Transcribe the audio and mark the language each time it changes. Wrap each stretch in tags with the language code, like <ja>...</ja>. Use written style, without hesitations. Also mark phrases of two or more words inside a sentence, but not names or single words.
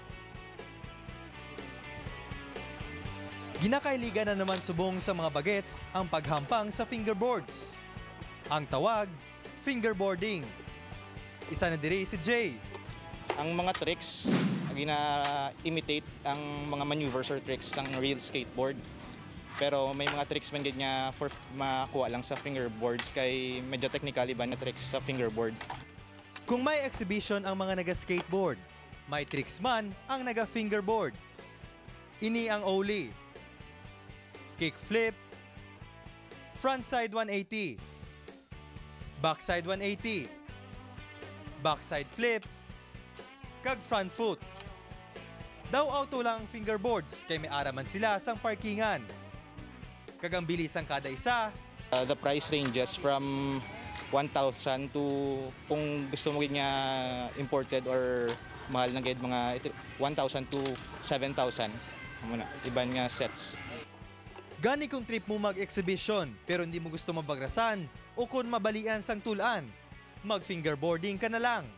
<hil>Ginakailigan na naman subong sa mga bagets ang paghampang sa fingerboards. Ang tawag, fingerboarding. Isa na diri si Jay. Ang mga tricks, gina-imitate ang mga maneuvers or tricks ng</hil> <en>real skateboard.</en> <hil>Pero may mga tricks man gid nga for makuha lang sa fingerboards kay medyo technical iba na tricks sa fingerboard. Kung may exhibition ang mga naga-skateboard, may tricks man ang naga-fingerboard. Ini ang</hil> <en>ollie, kickflip, frontside 180, backside 180, backside flip, kag front foot.</en> <hil>Daw auto lang fingerboards kay may araman sila sang parkingan. Kag ang bilis ang kada isa.</hil> <en>The price ranges from 1,000 to</en> <hil>kung gusto mo gid nga imported or mahal na gid mga 1,000 to 7,000 muna iban nga sets. Gani kung trip mo mag-exhibition pero hindi mo gusto mabagrasan o kung mabalian sang tulaan, mag-fingerboarding ka na lang.</hil>